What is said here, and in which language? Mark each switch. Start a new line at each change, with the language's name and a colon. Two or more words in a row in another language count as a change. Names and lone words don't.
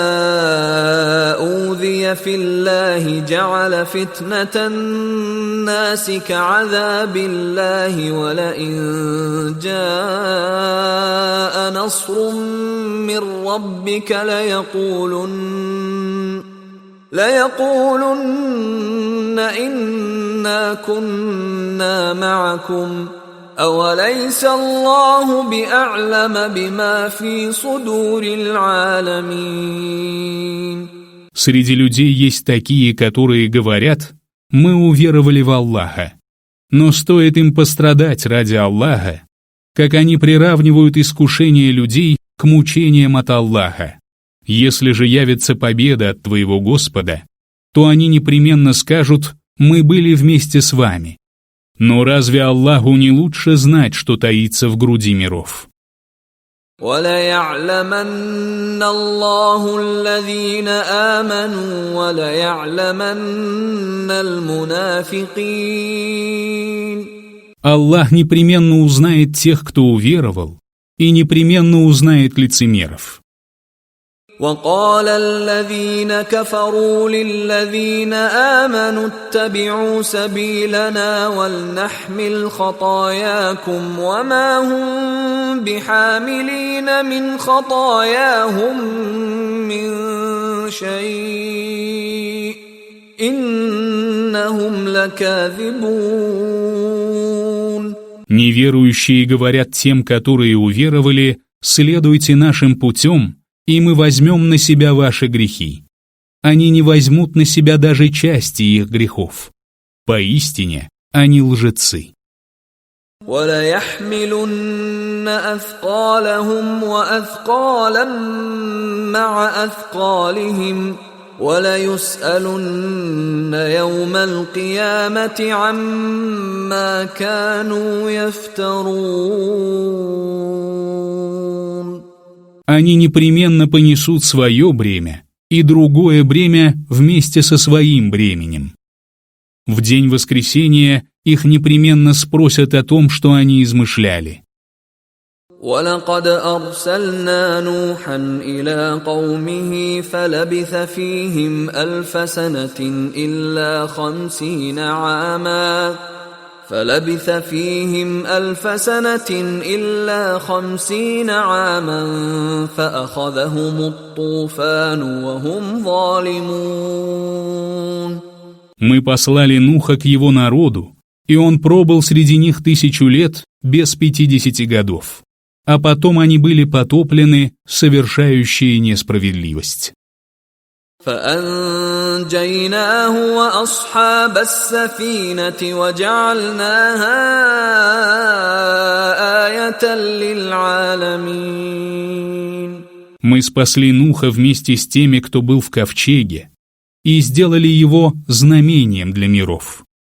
Arabic: أُوذِيَ فِي اللَّهِ جَعَلَ فِتْنَةَ النَّاسِ كَعَذَابِ اللَّهِ وَلَئِن جَاءَ نَصْرٌ مِّن رَّبِّكَ لَيَقُولُنَّ إِنَّا كُنَّا مَعَكُمْ أَوَلَيْسَ اللَّهُ بِأَعْلَمَ بِمَا فِي صُدُورِ الْعَالَمِينَ.
Russian: Среди людей есть такие, которые говорят: мы уверовали в Аллаха. Но стоит им пострадать ради Аллаха, как они приравнивают искушение людей к мучениям от Аллаха. Если же явится победа от твоего Господа, то они непременно скажут: мы были вместе с вами. Но разве Аллаху не лучше знать, что таится в груди миров?
Arabic: وَلَيَعْلَمَنَّ اللَّهُ الَّذِينَ آمَنُوا وَلَيَعْلَمَنَّ الْمُنَافِقِينَ.
Russian: Аллах непременно узнает тех, кто уверовал, и непременно узнает лицемеров.
Arabic: وقال الذين كفروا للذين آمنوا اتبعوا سبيلنا ولنحمل خطاياكم وما هم بحاملين من خطاياهم من شيء إنهم لكاذبون.
Russian: Неверующие говорят тем, которые уверовали: следуйте нашим путем, и мы возьмем на себя ваши грехи. Они не возьмут на себя даже части их грехов. Поистине, они лжецы.
Arabic: وَلَيَحْمِلُنَّ أَثْقَالَهُمْ وَأَثْقَالًا مَعَ أَثْقَالِهِمْ وَلَيُسْأَلُنَّ يَوْمَ الْقِيَامَةِ عَمَّا كَانُوا يَفْتَرُونَ.
Russian: Они непременно понесут свое бремя и другое бремя вместе со своим бременем. В день воскресения их непременно спросят о том, что они измышляли.
Arabic: وَلَقَدْ أَرْسَلْنَا نُوحًا إِلَى قَوْمِهِ فَلَبِثَ فِيهِمْ أَلْفَ سَنَةٍ إِلَّا 50 عاما فأخذهم الطوفان وهم ظالمون.
Russian: Мы послали Нуха к его народу, и он пробыл среди них 1000 лет без 50 годов. А потом они были потоплены, совершающие несправедливость.
Arabic: فأنجيناه وأصحاب السفينة وجعلناها آية للعالمين.
Russian: Мы спасли Нуха вместе с теми, кто был в ковчеге, и сделали его знамением для миров.